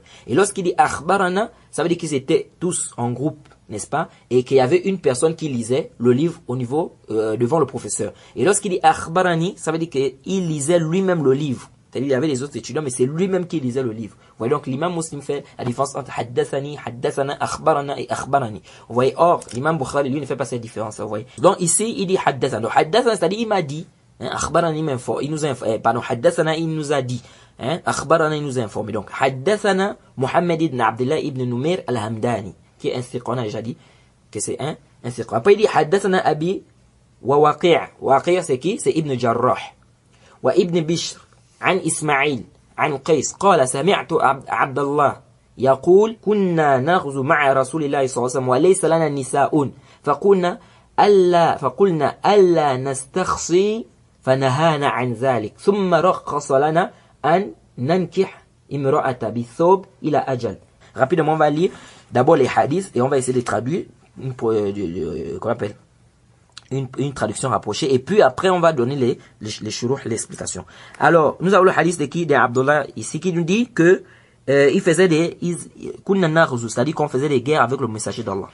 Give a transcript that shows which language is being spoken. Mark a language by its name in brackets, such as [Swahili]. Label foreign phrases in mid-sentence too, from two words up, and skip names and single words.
[French] Et lorsqu'il dit akhbarana, ça veut dire qu'ils étaient tous en groupe, n'est-ce pas? Et qu'il y avait une personne qui lisait le livre au niveau devant le professeur. Et lorsqu'il dit akhbarani, ça veut dire qu'il lisait lui-même le livre. C'est-à-dire qu'il y avait les autres étudiants, mais c'est lui-même qui lisait le livre. Vous voyez, donc l'imam Muslim fait la différence entre [Arabic] حدثني، حدثنا، أخبرنا [French] et akhbarani. Vous voyez, or, l'imam Bukhari, lui, ne fait pas cette différence. Vous voyez. Donc ici, il dit haddathana. Donc haddathana, c'est-à-dire il m'a dit, akhbarani m'informe, il nous a informé, pardon, haddathana, il nous a dit, akhbarana, il nous a informé. Donc haddathana Muhammad ibn Abdullah ibn Numair al-Hamdani, qui est un thiqa, on a déjà dit que c'est un thiqa. Après, il dit [Arabic] حدثنا أبي ووكيع'. [French] Waqi' c'est qui? C'est Ibn Jarrah. Wa Ibn Bishr. [Arabic] عن إسماعيل عن قيس قال سمعت عبد الله يقول كنا نغزو مع رسول الله صلى الله عليه وسلم وليس لنا نساء فقلنا ألا نستخصي فنهانا عن ذلك ثم رخص لنا أن ننكح امرأة بالثوب إلى أجل. [French] Rapidement, on va lire d'abord les hadiths et on va essayer de traduire qu'on appelle une traduction rapprochée, et puis après on va donner les shuruh, l'explication. Alors, nous avons le hadith de qui? De Abdullah ici, qui nous dit que il faisait c'est-à-dire qu'on faisait des guerres avec le messager d'Allah.